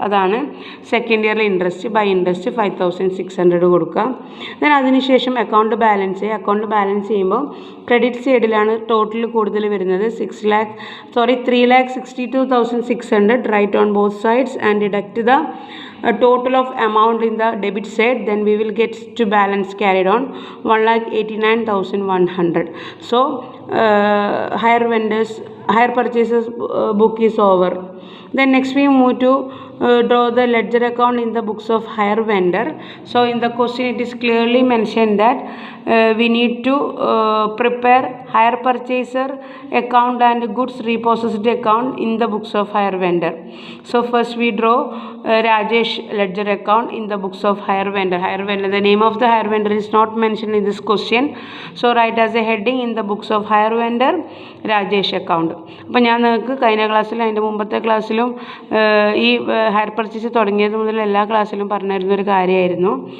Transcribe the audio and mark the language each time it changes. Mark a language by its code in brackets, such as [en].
[ml] അതാണ് സെക്കൻഡ് ഇയറിൽ interest. By interest 5,600 കൊടുക്കുക. ദെൻ അതിനുശേഷം അക്കൗണ്ട് ബാലൻസ് ചെയ്യുമ്പോൾ ക്രെഡിറ്റ് സൈഡിലാണ് ടോട്ടൽ കൂടുതൽ വരുന്നത്. [en] 3,62,600 write on both sides and deduct the total of amount in the debit side. Then we will get to balance carried on 1,89,100. So higher purchases book is over. Then next we move to draw the ledger account in the books of hire vendor. So in the question it is clearly mentioned that we need to prepare hire purchaser account and goods repossessed account in the books of hire vendor. So first we draw Rajesh ledger account in the books of hire vendor. The name of the hire vendor is not mentioned in this question. So write as a heading in the books of hire vendor Rajesh account. [ml] അപ്പോൾ ഞാൻ നിങ്ങൾക്ക് കഴിഞ്ഞ ക്ലാസ്സിലും അതിൻ്റെ മുമ്പത്തെ ക്ലാസ്സിലും ഈ higher purchase തുടങ്ങിയത് മുതൽ എല്ലാ ക്ലാസ്സിലും പറഞ്ഞിരുന്നൊരു കാര്യമായിരുന്നു.